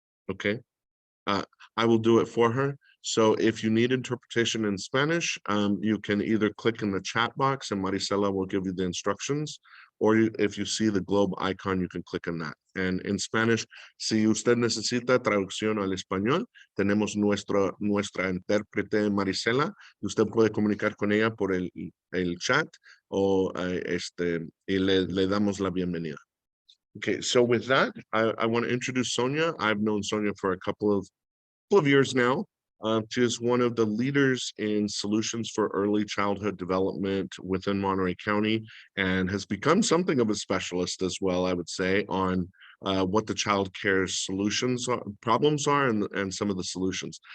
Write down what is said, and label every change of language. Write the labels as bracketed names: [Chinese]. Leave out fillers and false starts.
[English] Okay, I will do it for her. So if you need interpretation in Spanish, you can either click in the chat box and Marisela will give you the instructions, or if you see the globe icon, you can click on that. And in Spanish, [Spanish] si usted necesita traducción al español, tenemos nuestra intérprete Marisela, y usted puede comunicar con ella por el chat o y le damos la bienvenida. [English] Okay, so with that, I want to introduce Sonia. I've known Sonia for a couple of years now. She is one of the leaders in solutions for early childhood development within Monterey County and has become something of a specialist as well, I would say, on what the child care problems are and some of the solutions.